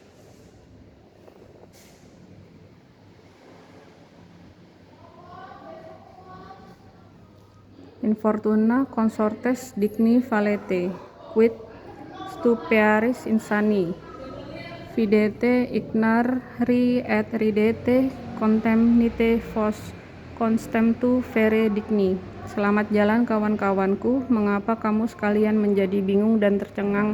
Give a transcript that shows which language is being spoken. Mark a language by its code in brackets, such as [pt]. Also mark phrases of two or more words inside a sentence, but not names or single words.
[la] Infortuna consortes digni valete, quid stupearis insani, videte ignari et ridete contemnite vos constemptu vere digni. [id] Selamat jalan kawan-kawanku, mengapa kamu sekalian menjadi bingung dan tercengang?